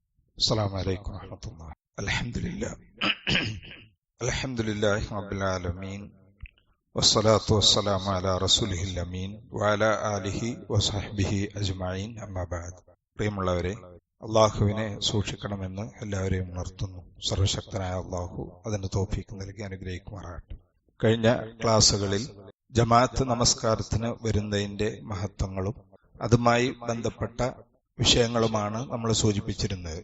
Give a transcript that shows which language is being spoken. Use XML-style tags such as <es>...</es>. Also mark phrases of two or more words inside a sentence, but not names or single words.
<ar>السلام عليكم ورحمة الله. الحمد لله الحمد لله رب العالمين والصلاة والسلام على رسوله الأمين وعلى آله وصحبه أجمعين أما بعد.</ar> <ml>പ്രിയമുള്ളവരെ, അള്ളാഹുവിനെ സൂക്ഷിക്കണമെന്ന് എല്ലാവരെയും ഉണർത്തുന്നു. സർവശക്തനായ അള്ളാഹു അതിന് തൗഫീഖ് നൽകി അനുഗ്രഹിക്കുമാറാകട്ടെ. കഴിഞ്ഞ ക്ലാസ്സുകളിൽ ജമാഅത്ത് നമസ്കാരത്തിന് വരുന്നതിന്റെ മഹത്വങ്ങളും അതുമായി ബന്ധപ്പെട്ട വിഷയങ്ങളുമാണ് നമ്മൾ സൂചിപ്പിച്ചിരുന്നത്.</ml>